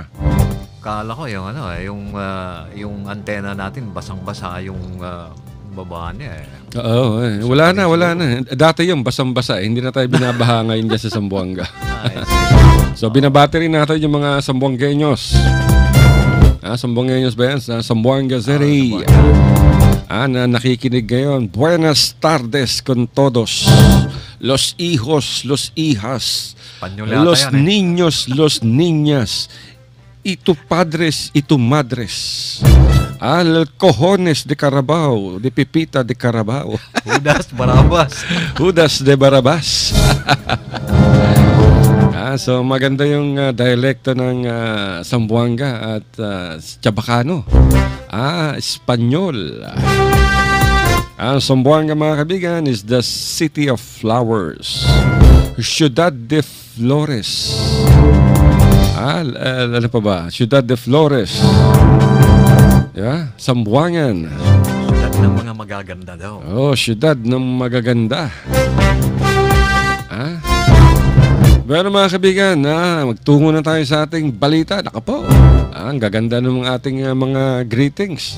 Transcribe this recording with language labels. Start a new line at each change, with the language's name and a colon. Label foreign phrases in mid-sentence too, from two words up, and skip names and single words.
Filipino: Kala ko yung antena natin basang-basa yung baba niya Wala na. Dati yung basang-basa, hindi na tayo binabaha ngayon dyan sa Zamboanga. So binabati rin natin yung mga Zamboangueños. Zamboangueños ba yan? Sa Zamboanga City. Na nakikinig ngayon.
Chavacano: Buenas tardes con todos los hijos, los hijas,
Filipino: Espanyol yata
Chavacano: los
Filipino: yan eh.
Chavacano: niños, los niñas, ito padres, ito madres, al cojones de Carabao, de Pipita de Carabao,
Filipino: Judas Barabas. Judas de Barabas. So maganda yung dialekto ng Zamboanga at Chabacano. Espanyol. Ang Zamboanga, mga kaibigan,
English: is the city of flowers.
Chavacano: Ciudad de Flores. Ano pa ba? Ciudad de Flores. Yeah,
Filipino: Zamboangan. Siyudad ng mga magaganda daw. Siyudad ng magaganda. Pero mga kaibigan, magtungo na tayo sa ating balita. Naka po. Ang gaganda ng ating mga greetings.